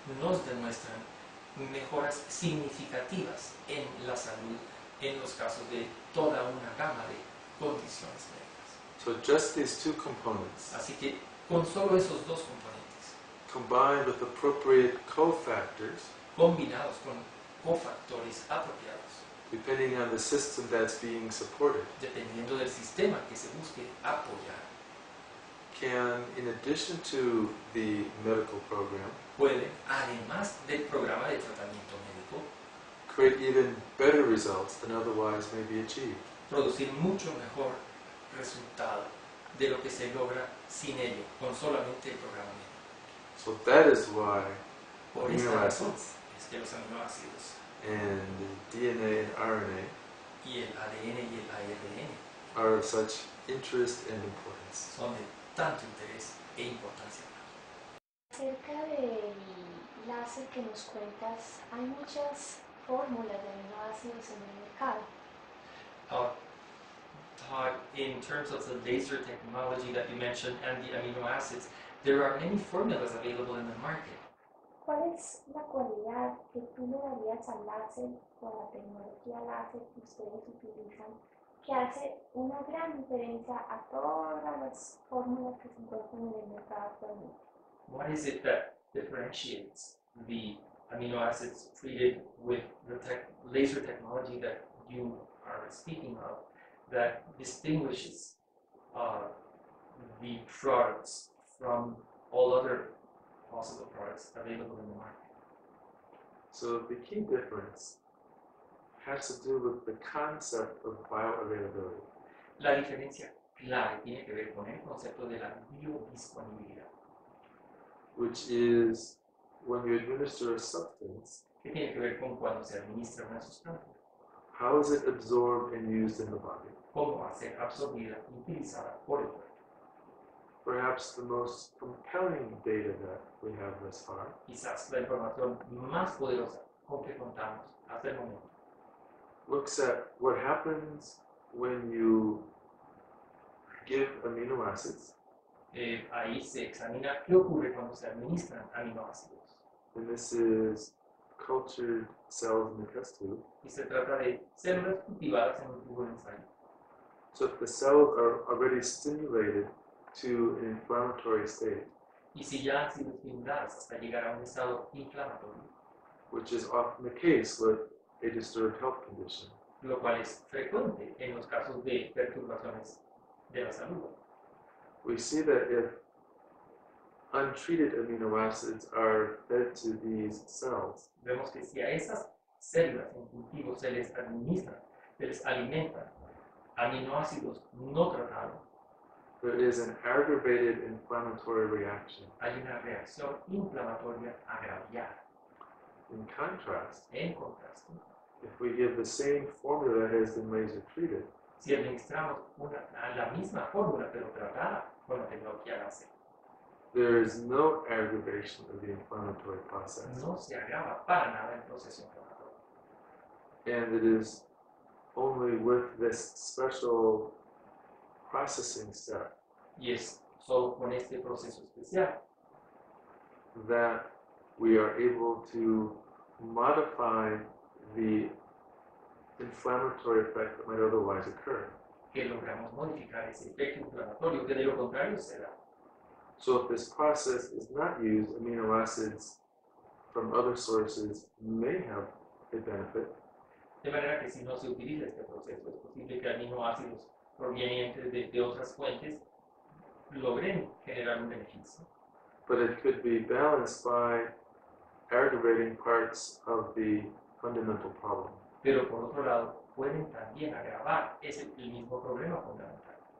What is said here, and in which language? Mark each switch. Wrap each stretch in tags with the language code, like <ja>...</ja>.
<es>nos demuestran mejoras significativas en la salud en los casos de toda una gama de condiciones médicas.</es> <en>So just these two components,</en> <es>Así que con solo esos dos componentes,</es> <en>combined with appropriate cofactors,</en> <es>combinados con cofactores apropiados,</es> <en>depending on the system that's being supported,</en> <es>dependiendo del sistema que se busque apoyar,</es> <en>can, in addition to the medical program,</en> <es>pueden, además del programa de tratamiento médico,</es> <en>create even better results than otherwise may be achieved.</en> <es>producir mucho mejor resultado de lo que se logra sin ello, con solamente el programa médico.</es> <en>So that is why</en> <es>Por</es> <en>amino</en> <es>esta razón</es> <en>acids</en> <es>es que los aminoácidos</es> <en>and DNA and RNA</en> <es>y el ADN y el ARN</es> <en>are of such interest and importance.</en> <es>son de tanto interés e importancia. Acerca del láser que nos cuentas, hay muchas fórmulas de aminoácidos en el mercado.</es> <en>Todd, in terms of the laser technology that you mentioned and the amino acids, there are many formulas available in the market.</en> <es>¿Cuál es la cualidad que tú le darías al láser o a la tecnología láser que ustedes utilizan que hace una gran diferencia a todas las fórmulas que se encuentran en el mercado actualmente?</es> <en>What is it that differentiates the amino acids treated with the laser technology that you are speaking of that distinguishes the products from all other possible products available in the market? So the key difference has to do with the concept of bioavailability.</en> <es>La diferencia clave tiene que ver con el concepto de la biodisponibilidad,</es> <en>which is when you administer a substance,</en> <es>que tiene que ver con cuando se administra una sustancia,</es> <en>how is it absorbed and used in the body?</en> <es>cómo va a ser absorbida y utilizada por el cuerpo.</es> <en>Perhaps the most compelling data that we have thus far</en> <es>Quizás la información más poderosa con que contamos hasta el momento</es> <en>looks at what happens when you give amino acids,</en> <es>ahí se examina qué ocurre cuando se administran aminoácidos.</es> <en>and this is cultured cells in the test tube.</en> <es>Y se trata de células cultivadas en un tubo de ensayo.</es> <en>So if the cells are already stimulated to an inflammatory state,</en> <es>Y si ya han sido estimuladas hasta llegar a un estado inflamatorio,</es> <en>which is often the case with a disturbed health condition,</en> <es>lo cual es frecuente en los casos de perturbaciones de la salud,</es> <en>we see that if untreated amino acids are fed to these cells,</en> <es>vemos que si a esas células en cultivo se les administra, se les alimenta aminoácidos no tratados,</es> <en>there is an aggravated inflammatory reaction.</en> <es>hay una reacción inflamatoria agraviada.</es> <en>In contrast,</en> <es>En contraste,</es> <en>if we give the same formula that has been laser treated,</en> <es>si administramos la misma fórmula pero tratada con la tecnología láser,</es> <en>there is no aggravation of the inflammatory process.</en> <es>no se agrava para nada el proceso inflamatorio.</es> <en>And it is only with this special processing step</en> <es>Y es solo con este proceso especial</es> <en>that we are able to modify the inflammatory effect that might otherwise occur.</en> <es>que logramos modificar ese efecto inflamatorio, que de lo contrario se da.</es> <en>So if this process is not used, amino acids from other sources may have a benefit,</en> <es>De manera que si no se utiliza este proceso, es posible que aminoácidos provenientes de otras fuentes logren generar un beneficio,</es> <en>but it could be balanced by aggravating parts of the fundamental problem.</en> <es>pero por otro lado pueden también agravar el mismo problema fundamental.</es>